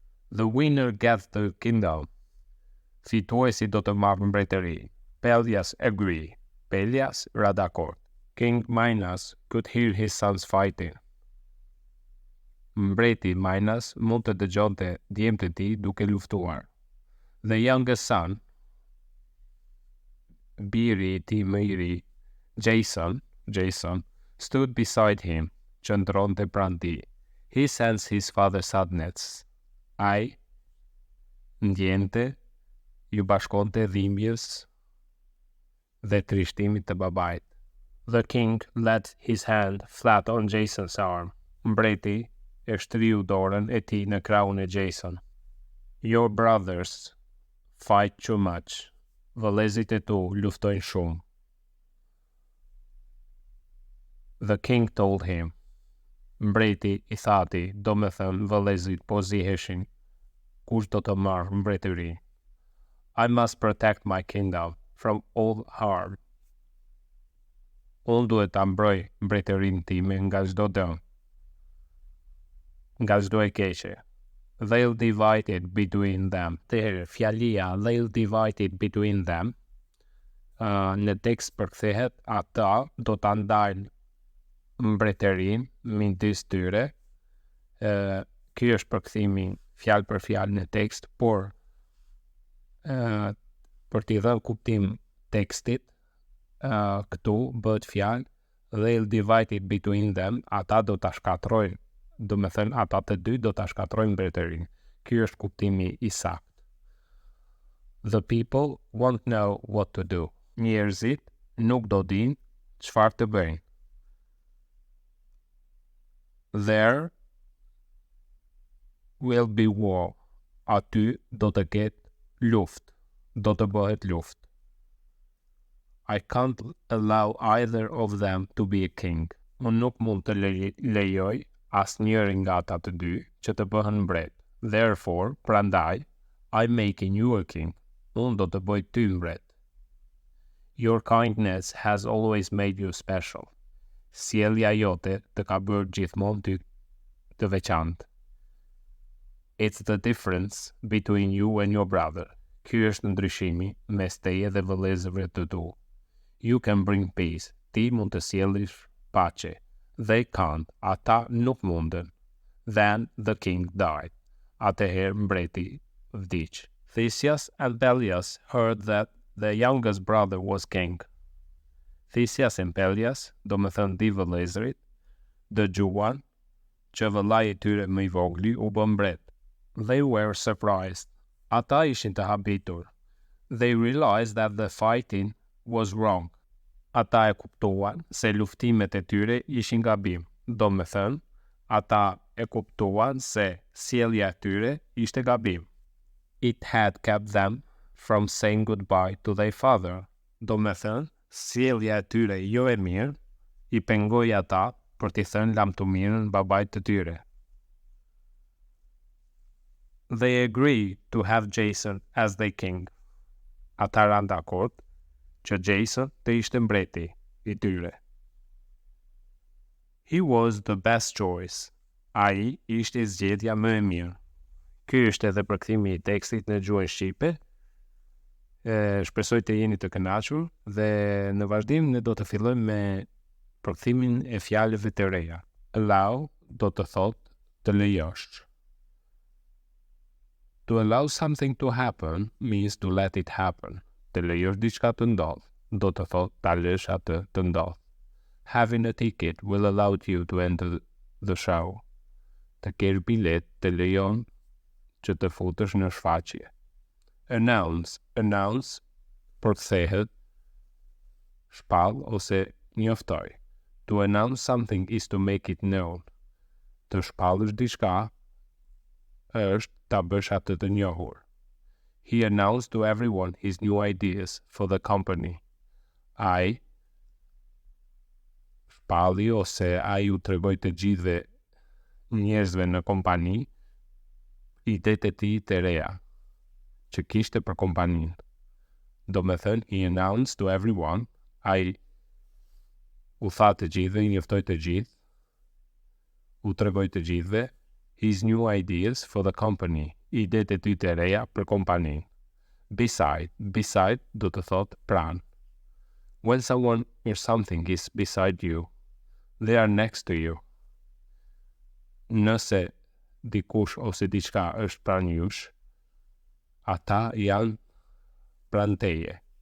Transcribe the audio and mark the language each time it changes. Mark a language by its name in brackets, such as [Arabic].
[English] The winner gets the kingdom. [Albanian] Fituesi do të marrë mbretëri. [English] Peljas agree. [Albanian] Peljas ra dakord. [English] King Minos could hear his sons fighting. [Albanian] Mbreti Minos mund të dëgjonte djemtë e tij duke luftuar. [English] The youngest son, [Albanian] biri I tij më I ri, [English] Jason, stood beside him, [Albanian] qëndronte pranë tij. [English] He sensed his father's sadness. [Albanian] Ai ndjente, ju bashkonte dhimbjes dhe trishtimit të babait. [English] The king let his hand flat on Jason's arm. [Albanian] Mbreti e shtriu dorën e tij në krahun e Jason. [English] Your brothers fight too much. [Albanian] Vëllezërit e tu luftojnë shumë. [English] The king told him. [Albanian] Mbreti I thati, do me thënë vëllezërit po ziheshin, kush do të marrë mbretërinë. [English] I must protect my kingdom from all harm. [Albanian] Unë duhet ta mbroj mbretërinë time nga çdo dëm, nga çdo e keqe. [English] They'll divide it between them. Fjalia they'll divide it between them. [Albanian] Në tekst përkthehet ata do ta ndajnë mbretërinë midis tyre. Ky është përkthimi fjalë për fjalë në tekst, por për t'i dhënë kuptim tekstit, këtu bëhet fjalë [English] they'll divide it between them, [Albanian] ata do ta shkatrojnë, do me thënë ata të dy do ta shkatrojnë mbretërinë. Ky është kuptimi I saktë. [English] The people won't know what to do. [Albanian] Njerëzit nuk do dinë çfarë të bëjnë. [English] There will be war. [Albanian] Aty do të ketë luftë, do të bëhet luftë. [English] I can't allow either of them to be a king. [Albanian] Unë nuk mund të lejoj asnjëri nga ata të dy që të bëhen mbret. [English] Therefore, prandaj, I'm making you a king. [Albanian] Unë do të bëj ty mbret. [English] Your kindness has always made you special. [Albanian] Sjellja jote të ka bërë gjithmonë ty të veçantë. [English] It's the difference between you and your brother. [Albanian] Ky është ndryshimi mes teje dhe vëllezërve të tu. [English] You can bring peace. [Albanian] Ti mund të sjellësh paqe. [English] They can't. [Albanian] Ata nuk munden. [English] Then the king died. [Albanian] Atëherë mbreti vdiq. [English] Theseus and Pelias heard that the youngest brother was king. [Albanian] Theseus and Pelias, do më thënë dy vëllezërit, dëgjuan që vëllai I tyre më I vogli u bë mbret. [English] They were surprised. [Albanian] Ata ishin të habitur. [English] They realized that the fighting was wrong. [Albanian] Ata e kuptuan se luftimet e tyre ishin gabim. Do më thënë, ata e kuptuan se sjellja e tyre ishte gabim. [English] It had kept them from saying goodbye to their father. [Albanian] Do më thënë, sjellja e tyre jo e mirë I pengoi ata për t'i thënë lamtumirën babait të tyre. [English] They agreed to have Jason as their king. [Albanian] Ata ranë dakord që Jason të ishte mbreti I tyre. [English] He was the best choice. [Albanian] Ai ishte zgjedhja më e mirë. Ky është edhe përkthimi I tekstit në gjuhën shqipe. Shpresoj të jeni të kënaqur dhe në vazhdim ne do të fillojmë me përkthimin e fjalëve të reja. Allow do të thotë të lejosh. [English] To allow something to happen means to let it happen. [Albanian] Të lejosh diçka të ndodh, do të thotë ta lësh atë të ndodh. [English] Having a ticket will allow you to enter the show. [Albanian] Të kesh bilet të lejon që të futesh në shfaqje. Announce përkthehet shpall ose njoftoj. [English] To announce something is to make it known. [Albanian] Të shpallësh diçka është ta bësh atë të njohur. [English] He announced to everyone his new ideas for the company. [Albanian] Ai shpalli ose ai u tregoi të gjithëve njerëzve në kompani idetë e tij të reja që kishte për kompaninë. Do me thënë, [English] he announced to everyone, [Albanian] ai u tha të gjithëve, I njoftoi të gjithë, u tregoi të gjithëve, [English] his new ideas for the company, [Albanian] idetë e tij të reja për kompaninë. Beside do të thotë pranë. [English] When someone or something is beside you, they are next to you. [Albanian] Nëse dikush ose diçka është pranë jush, ata janë pranë teje.